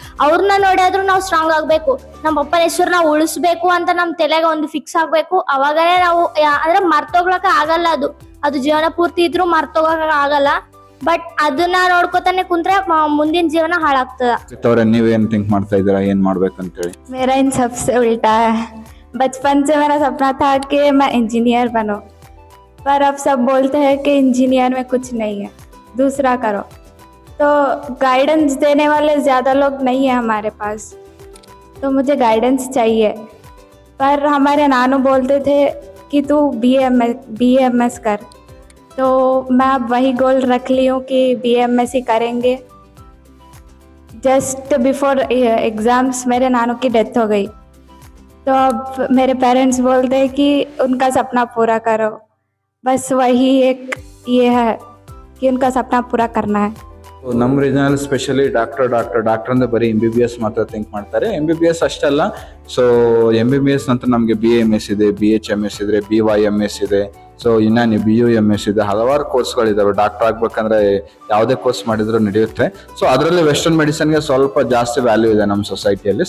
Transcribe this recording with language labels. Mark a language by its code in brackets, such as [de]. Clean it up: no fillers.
[kn] ಅವ್ರನ್ನ ನೋಡಿದ್ರು ನಾವು ಸ್ಟ್ರಾಂಗ್ ಆಗ್ಬೇಕು. ನಮ್ಮ ಪಪ್ಪನ ಹೆಸರು ನಾವು ಉಳಿಸ್ಬೇಕು ಅಂತ ನಮ್ ತಲೆಗ ಒಂದು ಫಿಕ್ಸ್ ಆಗ್ಬೇಕು. ಅವಾಗನೇ ನಾವು ಅಂದ್ರೆ ಮರ್ತೋಗ್ಲಕ್ಕ ಆಗಲ್ಲ, ಅದು ಜೀವನ ಪೂರ್ತಿ ಇದ್ರು ಮರ್ತೋಗಕ ಆಗಲ್ಲ. ಬಟ್ ಅದನ್ನ ನೋಡ್ಕೋತಾನೆ ಕುಂತ್ರೆ ಮುಂದಿನ ಜೀವನ ಹಾಳಾಗ್ತದ. ನೀವೇನ್ ಥಿಂಕ್ ಮಾಡ್ತಾ ಇದೀರಾ, ಏನ್ ಮಾಡ್ಬೇಕಂತ ಹೇಳಿ? [hi] मेरा इन सबसे उल्टा है. बचपन से मेरा सपना था कि मैं इंजीनियर बनूं, पर अब सब बोलते हैं कि इंजीनियर में कुछ नहीं है, दूसरा करो. तो गाइडेंस देने वाले ज़्यादा लोग नहीं है हमारे पास, तो मुझे गाइडेंस चाहिए. पर हमारे नानू बोलते थे कि तू BAMS कर, तो मैं अब वही गोल रख ली हूँ कि BA-MSc करेंगे। जस्ट बिफोर एग्ज़ाम्स मेरे नानू की डेथ हो गई, तो अब मेरे पेरेंट्स बोलते हैं कि उनका सपना पूरा करो। बस वही एक ये है कि उनका सपना पूरा करना है। [kn] ನಮ್ಮ ರೀಜನಲ್ಲಿ ಸ್ಪೆಷಲಿ ಡಾಕ್ಟರ್ ಅಂದ್ರೆ ಬರೀ MBBS ಮಾತ್ರ ಥಿಂಕ್ ಮಾಡ್ತಾರೆ. MBBS ಅಷ್ಟಲ್ಲ, ಸೊ MBBS ನಂತರ ನಮಗೆ BAMS ಇದೆ, BHMS ಇದೆ, BYMS ಇದೆ, ಸೊ ಇನ್ನು BUMS ಇದೆ, ಹಲವಾರು ಕೋರ್ಸ್ಗಳಿದಾವೆ. ಡಾಕ್ಟರ್ ಆಗ್ಬೇಕಂದ್ರೆ ಯಾವುದೇ ಕೋರ್ಸ್ ಮಾಡಿದ್ರು ನಡೆಯುತ್ತೆ. ಸೊ ಅದರಲ್ಲಿ ವೆಸ್ಟರ್ನ್ ಮೆಡಿಸನ್ಗೆ ಸ್ವಲ್ಪ ಜಾಸ್ತಿ ವ್ಯಾಲ್ಯೂ ಇದೆ ನಮ್ಮ ಸೊಸೈಟಿಯಲ್ಲಿ.